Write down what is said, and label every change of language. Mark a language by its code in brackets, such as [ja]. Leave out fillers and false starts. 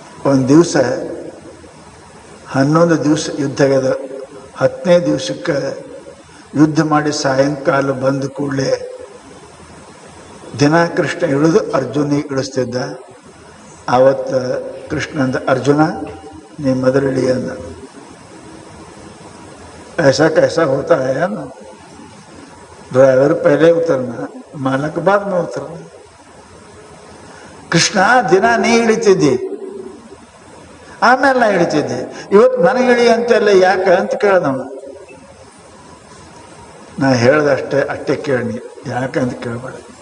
[kn] ಒಂದು ದಿವಸ 11 ದಿವಸ ಯುದ್ಧ ಆಗ್ಯದ. 10ನೇ ದಿವಸಕ್ಕೆ ಯುದ್ಧ ಮಾಡಿ ಸಾಯಂಕಾಲ ಬಂದ ಕೂಡಲೇ ದಿನ ಕೃಷ್ಣ ಇಳಿದು ಅರ್ಜುನಿಗೆ ಇಳಿಸ್ತಿದ್ದ. ಆವತ್ತು ಕೃಷ್ಣ ಅಂದ, ಅರ್ಜುನ ನೀ ಮೊದಲು ಇಳಿ ಅಂದ. [hi] ऐसा कैसा होता है ना, ड्राइवर पहले उतरना, मालक बाद में उतरना. [kn] ಕೃಷ್ಣ ದಿನ ನೀ ಹಿಡಿತಿದ್ದಿ, ಆಮೇಲೆ ನಾ ಹಿಡಿತಿದ್ದೆ, ಇವತ್ತು ನನಗೆ ಹಿಡಿ ಅಂತೆಲ್ಲ ಯಾಕೆ ಅಂತ ಕೇಳ್ದವ. ನಾ ಹೇಳ್ದಷ್ಟೇ ಅಷ್ಟೇ ಕೇಳಿ, ಯಾಕೆ ಅಂತ ಕೇಳಬೇಡ.